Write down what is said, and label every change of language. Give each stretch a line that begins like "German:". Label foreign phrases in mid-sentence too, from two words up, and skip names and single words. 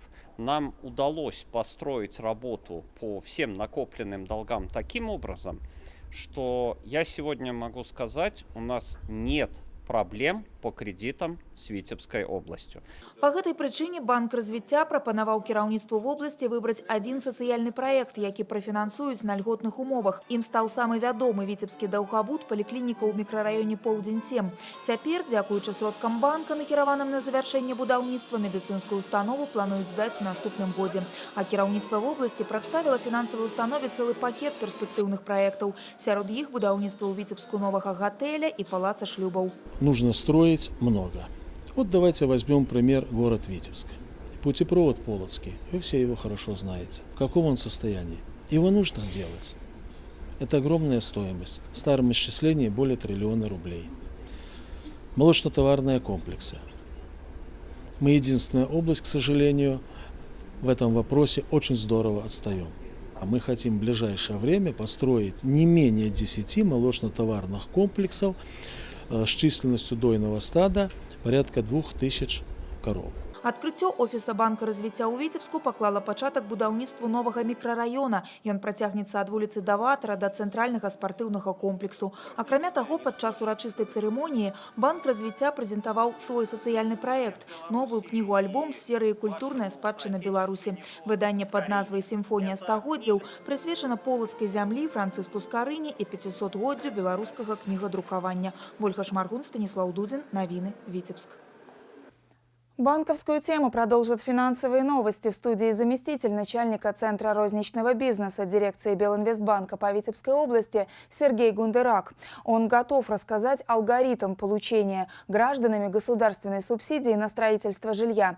Russian: Нам удалось построить работу по всем накопленным долгам таким образом, что я сегодня могу сказать, у нас нет проблем по кредитам с Витебской областью. По этой причине
Belarusian: банк развіцця прапанаваў кіраўніцтву
Russian: в области выбрать один социальный проект,
Belarusian: які профинансуюць на льготных умовах.
Russian: Им стал самый
Belarusian: вядомы Витебскі даўгабуд, паліклініка ў мікрараёне Поўдзень 7. Цяпер, дзякуючы сродкам банка, накіраваным на завяршэнне будаўніцтва, медыцынскую установу плануюць здаць у наступным годзе. А кіраўніцтва
Russian: в области
Belarusian: прадставіла фінансавай установе цэлы пакет перспектыўных проектаў. Сярод іх будаўніцтва ў Витебску новага гатэля і палаца шлюбаў.
Russian: Нужно строить много. Вот давайте возьмем пример город Витебск. Путепровод Полоцкий, вы все его хорошо знаете. В каком он состоянии? Его нужно сделать. Это огромная стоимость. В старом исчислении более 1 триллиона рублей. Молочно-товарные комплексы. Мы единственная область, к сожалению, в этом вопросе очень здорово отстаем. А мы хотим в ближайшее время построить не менее 10 молочно-товарных комплексов с численностью дойного стада порядка 2000 коров.
Belarusian: Адкрыццё офіса банка развіцця ў Віцебску паклала пачатак будаўніцтву новага мікрараёна. Ён працягнецца ад вуліцы Даватара да цэнтральнага спартыўнага комплексу. Акрамя таго, падчас урачыстай цырымоніі банк развіцця прэзентаваў свой сацыяльны праект – новую кнігу-альбом з серыі «Культурная спадчына Беларусі». Выданне пад назвай «Сімфонія стагоддзяў» прысвечана полацкай зямлі, Францыску Скарыні і 500годдзю беларускага кнігадрукавання. Вольга Шмаргун, Станіслаў Дудзін, Навіны, Витебск.
Russian: Банковскую тему продолжат финансовые новости. В студии заместитель начальника Центра розничного бизнеса дирекции Белинвестбанка по Витебской области Сергей Гундерак. Он готов рассказать алгоритм получения гражданами государственной субсидии на строительство жилья.